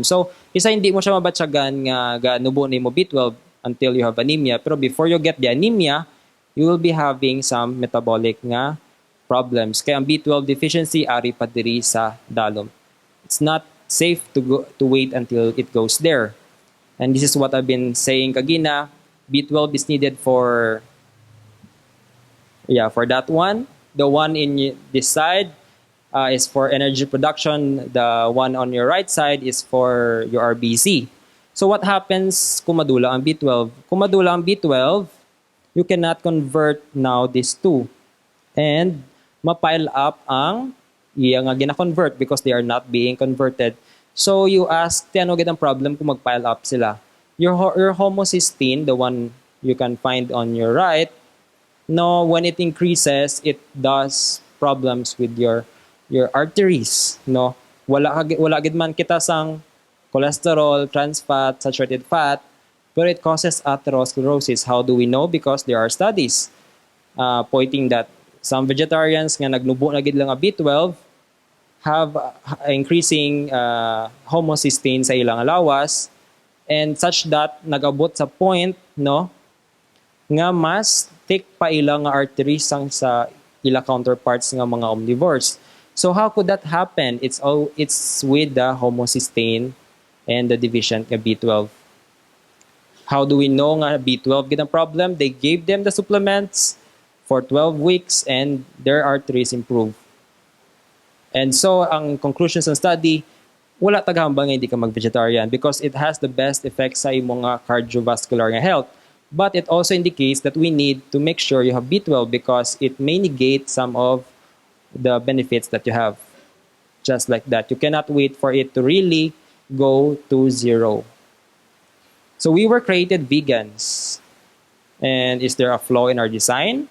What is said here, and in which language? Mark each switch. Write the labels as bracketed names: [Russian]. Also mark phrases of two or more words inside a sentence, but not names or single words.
[English] So, [Hiligaynon] isa hindi mo siya mabatsagan nga nubo ni mo B12 [English] until you have anemia. Pero before you get the anemia, you will be having some metabolic nga problems. [Hiligaynon] Kaya ang B12 deficiency ari pa diri sa dalom. [English] It's not safe to wait until it goes there. And this is what I've been saying kagina. B12 is needed for that one. The one in this side is for energy production. The one on your right side is for your RBC. So what happens [Hiligaynon] kung madula ang B12? Kung madula ang B12, [English] you cannot convert now these two. And [Hiligaynon] mapile up ang iya nga gina-convert [English] because they are not being converted. So you ask, [Hiligaynon] ano gid ang problem kung mag-pile up sila? [English] Your homocysteine, the one you can find on your right, no, when it increases, it does problems with your arteries, no. [Hiligaynon] Wala gid man kita sang cholesterol, [English] trans fat, saturated fat, but it causes atherosclerosis. How do we know? Because there are studies pointing that some vegetarians [Hiligaynon] nga nagnubo na gid lang nga B12 [English] have increasing homocysteine [Hiligaynon] sa ilang lawas, [English] and such that [Hiligaynon] nagabot sa point, no, nga mas thick pa ilang nga arteries sang sa ila counterparts nga mga omnivores. [English] So how could that happen? It's with the homocysteine and the deficient nga B12. How do we know [Hiligaynon] nga B12 gid ang [English] problem? They gave them the supplements for 12 weeks and their arteries improved. And so [Hiligaynon] ang conclusions ng study, wala tagahambal nga hindi ka mag-vegetarian [English] because it has the best effects [Hiligaynon] sa imong cardiovascular nga health. [English] But it also indicates that we need to make sure you have B12 because it may negate some of the benefits that you have. Just like that. You cannot wait for it to really go to zero. So we were created vegans. And is there a flaw in our design?